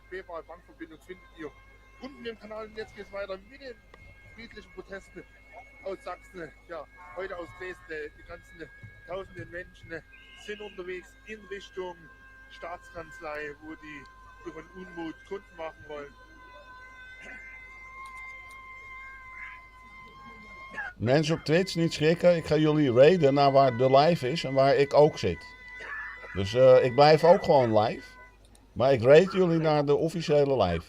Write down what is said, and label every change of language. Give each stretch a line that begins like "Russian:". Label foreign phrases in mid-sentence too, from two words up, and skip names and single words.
German: PayPal, Bankverbindung findet ihr unten im Kanal. Und jetzt geht es weiter mit den friedlichen Protesten aus Sachsen. Ja, heute aus Dresden. Die ganzen tausenden Menschen sind unterwegs in Richtung Staatskanzlei, wo die ihren Unmut kundtun machen wollen.
Dutch: Mensen op Twitch, niet schrikken. Ik ga jullie raiden naar waar de live is en waar ik ook zit. Dus ik blijf ook gewoon live. Maar ik raid jullie naar de officiële live.